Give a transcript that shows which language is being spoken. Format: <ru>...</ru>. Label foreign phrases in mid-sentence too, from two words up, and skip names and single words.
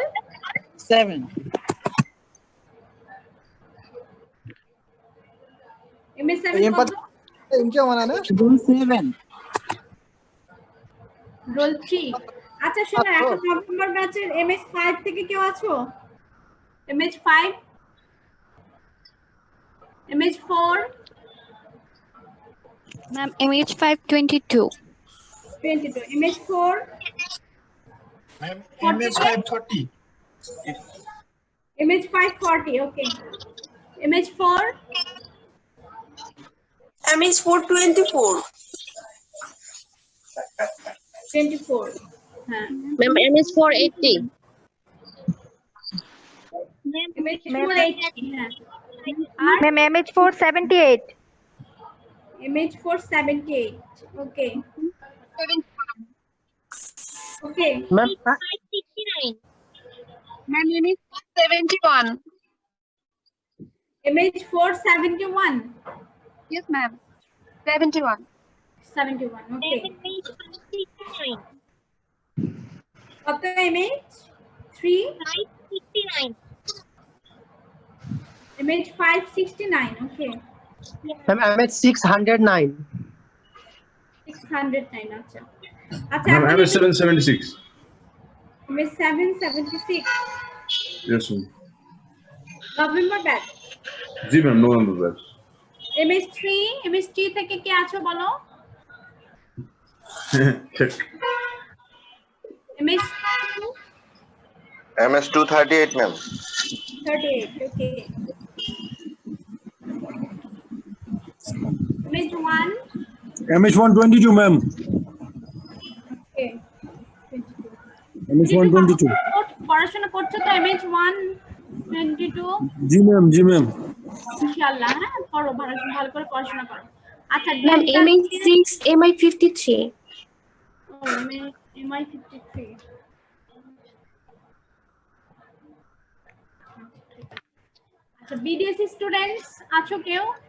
<bn>7. MS7 ये কত? इनके माना ना Rose 7. রোল 3। আচ্ছা শোনো এখন নভেম্বর ব্যাচের MS5 থেকে কেউ আছো? MS5, MS4,</bn> <en>Ma'am, MH5 22. 22, MS4, Ma'am, MS5 30. MS5 40, okay, MS4, MS4 24. 24,</en> <bn>হ্যাঁ</bn> <en>Ma'am, MS4 80.</en> <bn>MS4 80, হ্যাঁ আর</bn> <en>Ma'am, MH 478. MH4 78. Okay. Okay. Ma'am, Ma'am, MH 71. MH4 71. Yes, ma'am. 71. 71.</en> <bn>Okay. কত MH? 3?</bn> <en>MH 569. Okay. ma'am, MH 609. 609.</en> <bn>আচ্ছা আচ্ছা</bn> <en>Ma'am,</en> <bn>এখন</bn> <en>MS 776. MH 776. Yes, ma'am.</en> <bn>নভেম্বর ব্যাচ। জি ম্যাম,</bn> <en>November batch.</en> <bn>MH3 থেকে কে আছো বলো?</bn> <en>Check. MH2 MS 238 ma'am. 38. Okay. MH1. MH 122, ma'am. Okay. MH 122.</en> <bn>পড়াশোনা করছো তো MH 122? জি ম্যাম, জি ম্যাম। ইনশাআল্লাহ হ্যাঁ করো ভালো করে পড়াশোনা করো। আচ্ছা</bn> <en>Ma'am, MH6, MI53.</en> <bn>MI 53। আচ্ছা</bn> <en>BDS students</en> <bn>আছো কেউ?</bn>